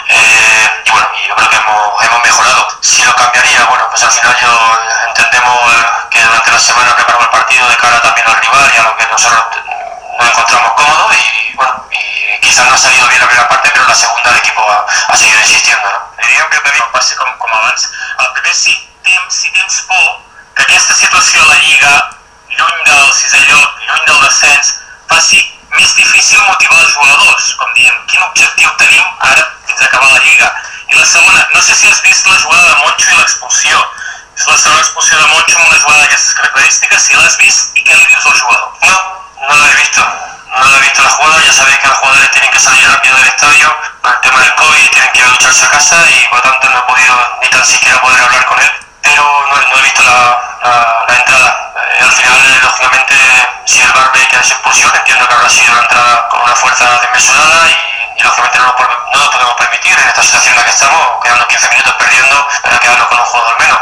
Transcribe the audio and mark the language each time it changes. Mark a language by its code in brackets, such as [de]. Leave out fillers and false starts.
[es] Y bueno, yo creo que hemos mejorado. Si lo cambiaría, bueno, pues al final yo entendemos que durante la semana preparamos el partido de cara también al rival y a lo que nosotros nos encontramos cómodos y bueno, y quizás no ha salido bien la primera parte, pero la segunda el equipo ha seguido insistiendo, ¿no? Diría que también no pase como abans. [ca] El primer, si tens por que aquesta situació a la Lliga, lluny del sisè lloc, lluny del descens, faci més difícil motivar els jugadors, com diem, quin objectiu tenim ara fins a acabar la Lliga. I la segona, no sé si has vist la jugada de Monchu i l'expulsió. És la segona expulsió de Monchu amb una jugada d'aquestes característiques, si l'has vist i què li dius al jugador? [es] No la he visto la jugada, ya sabéis que los jugadores tienen que salir rápido del estadio por el tema del COVID y tienen que ducharse a casa y por tanto no he podido ni tan siquiera poder hablar con él, pero no he visto la entrada. Al final, lógicamente, si el VAR ve que es expulsión, entiendo que habrá sido una entrada con una fuerza desmesurada y lógicamente no lo podemos permitir en esta situación en la que estamos, quedando 15 minutos perdiendo para quedarnos con un jugador menos.